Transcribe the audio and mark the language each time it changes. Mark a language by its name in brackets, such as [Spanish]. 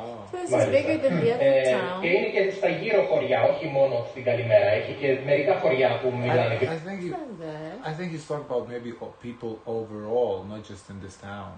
[English] So this is bigger than the other town. [Greek] Και είναι και στα γύρω χωριά, όχι μόνο στην Καλημέρα. Έχει και μερικά χωριά που μιλάνε. [English] I think he's talking about maybe people overall, not just in this town.